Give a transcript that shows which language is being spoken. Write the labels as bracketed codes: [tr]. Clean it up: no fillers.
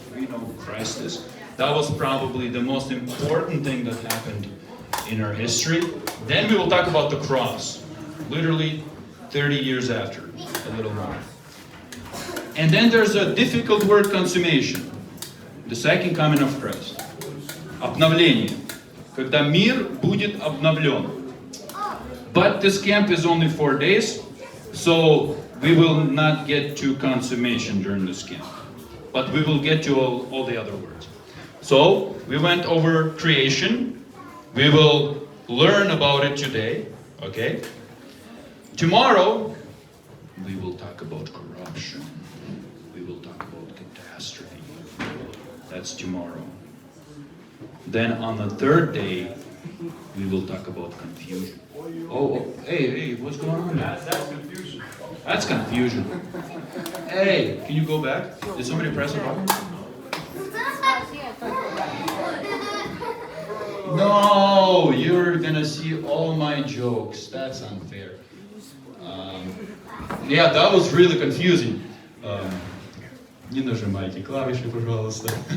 [en] We know who Christ is. That was probably the most important thing that happened in our history. Then we will talk about the cross. Literally 30 years after, a little more. And then there's a difficult word, consummation. The second coming of Christ. [ru] Обновление. Когда мир будет обновлен. [en] But this camp is only 4 days, so we will not get to consummation during this camp. But we will get to all the other words. So, we went over creation. We will learn about it today, okay? Tomorrow, we will talk about corruption. We will talk about catastrophe. That's tomorrow. Then on the 3rd day, we will talk about confusion. Oh, hey, what's going on? That's confusion. That's confusion. Hey, can you go back? Did somebody press a button? No, you're gonna see all my jokes. That's unfair. Yeah, that was really confusing. [ru] Не нажимайте клавиши, пожалуйста.